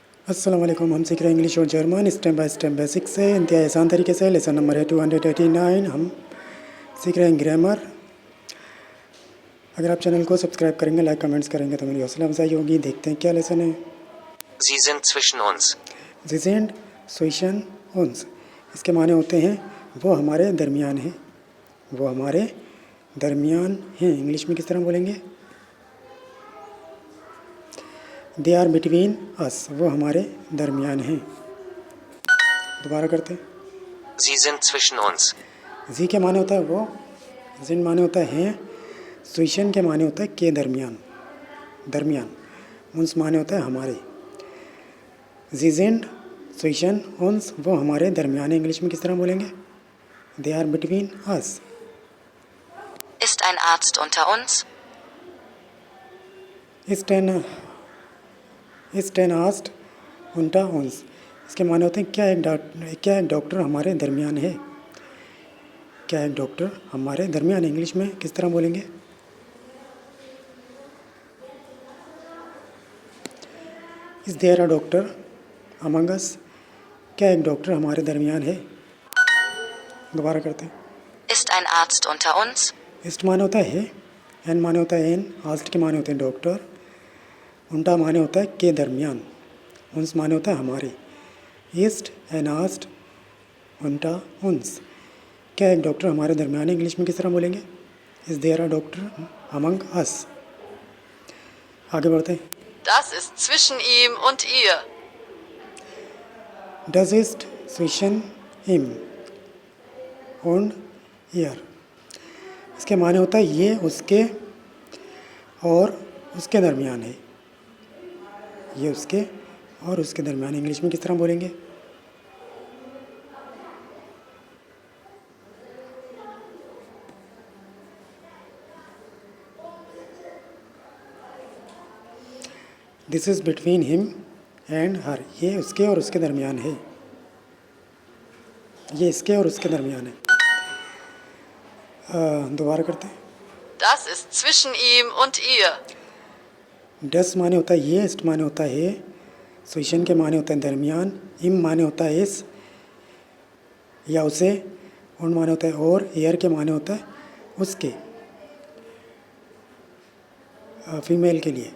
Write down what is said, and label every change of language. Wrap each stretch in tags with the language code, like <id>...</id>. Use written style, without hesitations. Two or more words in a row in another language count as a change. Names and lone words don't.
<ar>السلام عليكم.</ar> <hi>हम सीख रहे हैं इंग्लिश और जर्मन</hi> <en>step by step</en> <hi>बेसिक से इंतहाई आसान तरीके से।</hi> <en>lesson number</en> <hi>है 289। हम सीख रहे हैं ग्रामर। अगर आप चैनल को सब्सक्राइब करेंगे,</hi> <en>like comments</en> <hi>करेंगे तो मेरी हौसला अफजाई होगी। देखते हैं क्या लेसन है।</hi> <de>Sie sind zwischen uns. Sie sind zwischen uns।</de> <hi>इसके माने होते हैं वो हमारे दरमियान हैं। वो हमारे दरमियान हैं। इंग्लिश में किस तरह बोलेंगे?</hi> <en>They are between us.</en> <hi>वो हमारे दरमियान हैं। दोबारा करते हैं।</hi> <de>Sie sind zwischen uns.</de> <hi>जी के माने होता है वो, जिन माने होता है स्विशन के माने होता है के दरमियान, दरमियान। उन्स माने होता है हमारे।</hi> <de>Sie sind zwischen uns,</de> <hi>वो हमारे दरमियान। इंग्लिश में किस तरह बोलेंगे?</hi> <en>They are between us.</en> <de>Ist ein Arzt unter uns? Ist ein Arzt unter uns.</de> <hi>इसके माने होते हैं क्या एक डॉक्टर हमारे दरमियान है। क्या एक डॉक्टर हमारे दरमियान। इंग्लिश में किस तरह बोलेंगे?</hi> <en>Is there a doctor among us.</en> <hi>क्या एक डॉक्टर हमारे दरमियान है। दोबारा करते हैं।</hi> <de>Ist ein Arzt unter uns?</de> <hi>इस्ट माने होता है एन माने होता है एन, आस्ट के माने होते हैं डॉक्टर, उल्टा माने होता है के दरमियान, उन्स माने होता है हमारे।</hi> <de>Ist ein Arzt unter uns.</de> <hi>क्या एक डॉक्टर हमारे दरमियान है। इंग्लिश में किस तरह बोलेंगे?</hi> <en>Is there a doctor among us.</en> <hi>आगे बढ़ते हैं।</hi> <de>Das ist zwischen ihm und ihr. Das ist zwischen ihm und ihr।</de> <hi>इसके माने होता है ये उसके और उसके दरमियान है। ये उसके और उसके दरमियान। इंग्लिश में किस तरह बोलेंगे?</hi> <en>This is between him and her.</en> <hi>ये उसके और उसके दरमियान है। ये इसके और उसके दरमियान है। दोबारा करते हैं। Das ist zwischen ihm und ihr. डस माने होता है ये, इस्ट माने होता है स्विशन के माने होता है दरमियान, इम माने होता है इस या उसे, उन माने होता है और, एयर के माने होता है उसके, फीमेल के लिए।</hi>